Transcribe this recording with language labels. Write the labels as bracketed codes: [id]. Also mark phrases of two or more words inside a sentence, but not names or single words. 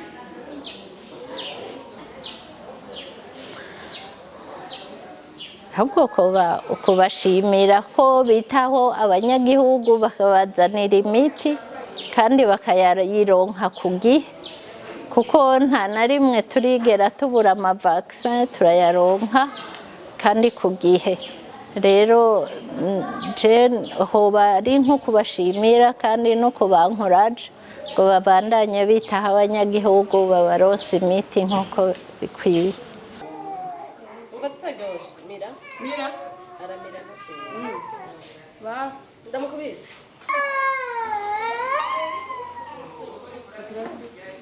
[rn] Ahubwo kubashimira ko bitaho abanyagihugu bakabazanira imiti kandi bakayironka ku gihe, kuko nta na rimwe turigera tubura amavaccine, turayaronka kandi ku gihe. Rero hoba ari nko kubashimira kandi no kubankuraje ngo babandanye bitaho abanyagihugu, babaronse imiti nk'uko bikwiye. [es] Mira, ahora mira, no sé. Vas, dame comida.